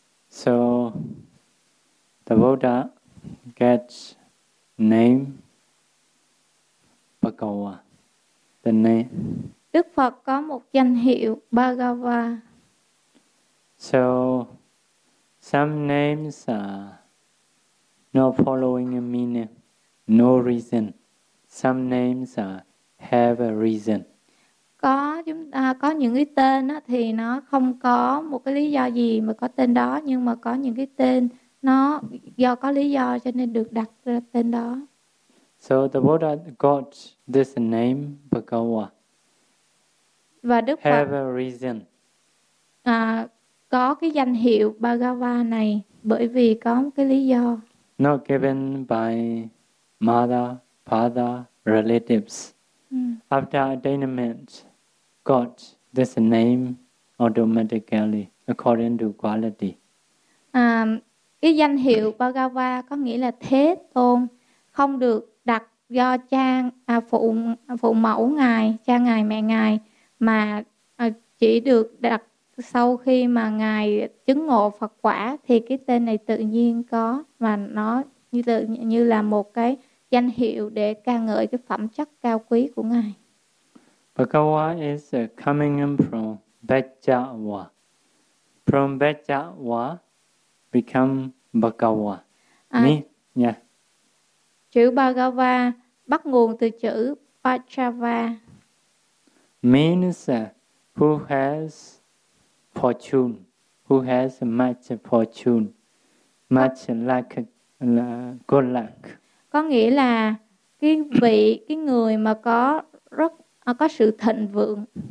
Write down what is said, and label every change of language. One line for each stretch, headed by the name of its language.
English: So the Buddha gets name Bhagava, the name.
Vietnamese: Đức Phật có một danh hiệu Bhagava.
English: So some names are no following a meaning, no reason. Some names are have a reason.
Vietnamese: Có chúng ta có những cái tên đó thì nó không có một cái lý do gì mà có tên đó, nhưng mà có những cái tên nó do có lý do cho nên được đặt ra tên đó.
English: So the Buddha got this name Bhagava.
Vietnamese: Và Đức Phật
English: Have a reason.
Vietnamese: có cái danh hiệu Bhagava này bởi vì có một cái lý do.
English: Not given by mother, father, relatives. After attainment, got this name automatically according to quality.
Vietnamese: Cái danh hiệu Bhagava có nghĩa là thế tôn, không được đặt do cha phụ phụ mẫu ngài, cha ngài mẹ ngài, mà chỉ được đặt sau khi mà ngài chứng ngộ Phật quả thì cái tên này tự nhiên có, và nó như tự như là một cái danh hiệu để ca ngợi cái phẩm chất cao quý của ngài.
English: Bhagava is coming in from Bhajava. From Bhajava become Bhagava. Me, yeah.
Vietnamese: Chữ Bhagava bắt nguồn từ chữ Pachava.
English: Means who has fortune, who has much fortune, much luck, good luck.
Vietnamese: Có nghĩa là cái vị cái người mà có rất có sự thịnh vượng.